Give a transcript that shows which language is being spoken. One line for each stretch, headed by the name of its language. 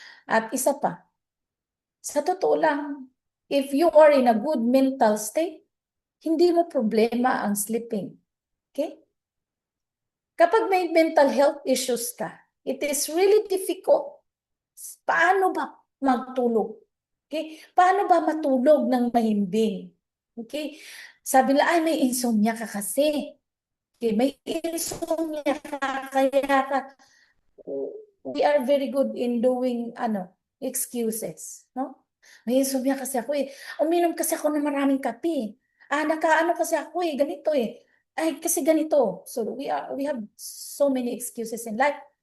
Filipino: At isa pa, sa totoo lang,
English: if you are in a good mental state,
Filipino: hindi mo problema ang sleeping. Okay? Kapag may
English: mental health issues ka, it is really difficult.
Filipino: Paano ba magtulog? Okay? Paano ba matulog ng mahimbing? Okay? Sabi nila, ay may insomnia ka kasi. Okay, may insomnia ka, kaya ka.
English: We are very good in doing excuses, no?
Filipino: May insomnia kasi ako eh. Uminom kasi ako ng maraming kape. Nakaano kasi ako eh, ganito eh. Ay, kasi ganito.
English: So we have so many excuses in life.